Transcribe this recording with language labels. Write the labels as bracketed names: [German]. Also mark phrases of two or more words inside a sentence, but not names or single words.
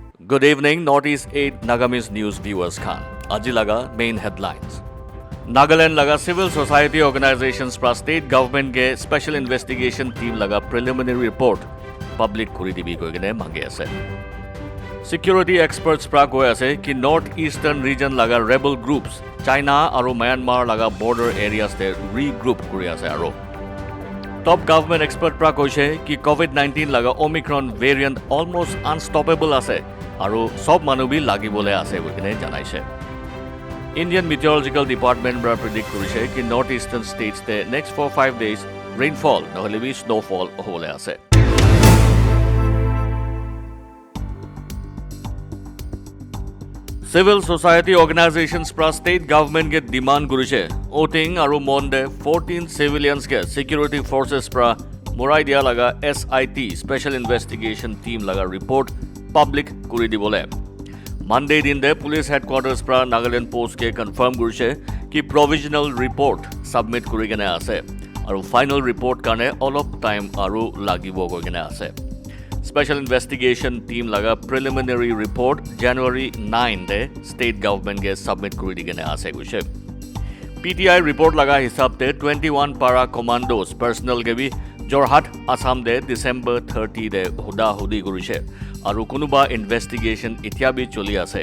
[English] Good evening, Northeast 8 Nagamis News viewers Khan. [Naga Pidgin] Aji laga main headlines. Nagaland laga [English] civil society organizations [Naga Pidgin] pra [English] state government [Naga Pidgin] ke [English] special investigation team [Naga Pidgin] laga [English] preliminary report [Naga Pidgin] public kuri dibi koigene mangi ase. [English] Security experts [Naga Pidgin] pra koi ase ki [English] northeastern region [Naga Pidgin] laga [English] rebel groups [Naga Pidgin] China aru Myanmar laga [English] border areas [Naga Pidgin] te regroup kuri ase aro. [English] Top government expert [Naga Pidgin] pra koise ki COVID-19 laga [English] Omicron variant almost unstoppable [Naga Pidgin] ase aru sob manu bi lagibole ase koigene janaise. [English] Indian Meteorological Department [Naga Pidgin] bra predict korise ki [English] northeastern states [Naga Pidgin] te [English] next 4-5 days rainfall [Naga Pidgin] nohole bi snowfall hole ase. [English] Civil society organizations [Naga Pidgin] pra [English] state government [Naga Pidgin] ke demand gurise voting aru monde 14 civilians ke [English] security forces [Naga Pidgin] pra morai dia laga [English] SIT special investigation team [Naga Pidgin] laga report public kuri dibole. Monday din de [English] police headquarters [Naga Pidgin] pra Nagaland post ke confirm gurise ki [English] provisional report submit [Naga Pidgin] kuri gene ase aru [English] final report [Naga Pidgin] kane olop time aru lagibo koi gene ase. [English] Special investigation team [Naga Pidgin] laga [English] preliminary report [Naga Pidgin] January 9 de [English] state government [Naga Pidgin] ke submit kuri digene ase guise. [English] PTI report [Naga Pidgin] laga hisab te 21 [English] para commandos personnel [Naga Pidgin] ke bi Jorhat Assam de December 30 de huda hudi gurise aru kunuba investigation itia bi choli ase.